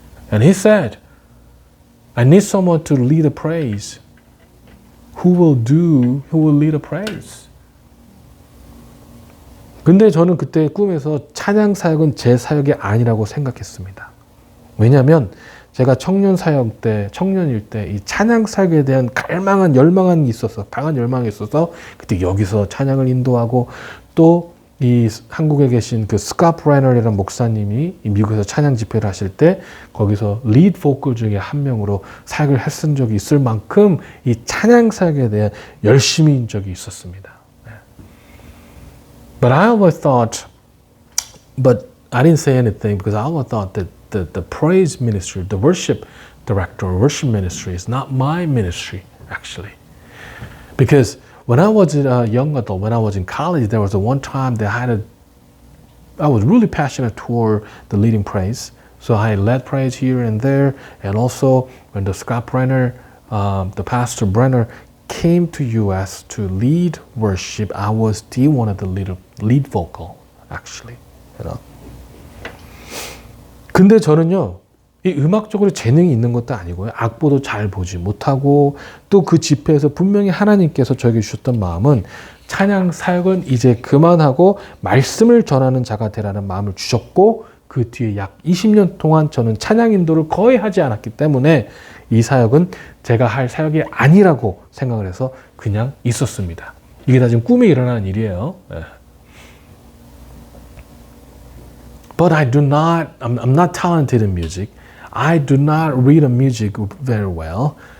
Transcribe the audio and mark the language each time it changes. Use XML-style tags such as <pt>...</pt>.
<en>And he said, I need someone to lead a praise. Who will lead a praise?</en> <ko>근데 저는 그때 꿈에서 찬양 사역은 제 사역이 아니라고 생각했습니다. 왜냐하면 제가 청년일 때 이 찬양 사역에 대한 강한 열망이 있어서 그때 여기서 찬양을 인도하고 또 이 한국에 계신 그 스캇 레널이라는 목사님이 미국에서 찬양 집회를 하실 때 거기서 리드 보컬 중에 한 명으로 사역을 했은 적이 있을 만큼 이 찬양 사역에 대한 열심인 적이 있었습니다.</ko> <en>But I always thought, but I didn't say anything because I always thought that the praise ministry, the worship director, worship ministry is not my ministry, actually. Because when I was a young adult, when I was in college, there was a one time that I was really passionate toward the leading praise. So I led praise here and there. And also when the Scott Brenner, the Pastor Brenner came to US to lead worship, I was the one of the lead vocal, actually. You know?</en> <ko>근데 저는요, 이 음악적으로 재능이 있는 것도 아니고요. 악보도 잘 보지 못하고 또 그 집회에서 분명히 하나님께서 저에게 주셨던 마음은 찬양 사역은 이제 그만하고 말씀을 전하는 자가 되라는 마음을 주셨고 그 뒤에 약 20년 동안 저는 찬양 인도를 거의 하지 않았기 때문에 이 사역은 제가 할 사역이 아니라고 생각을 해서 그냥 있었습니다. 이게 다 지금 꿈에 일어나는 일이에요.</ko> <en>But I'm not talented in music. I do not read a music very well.</en>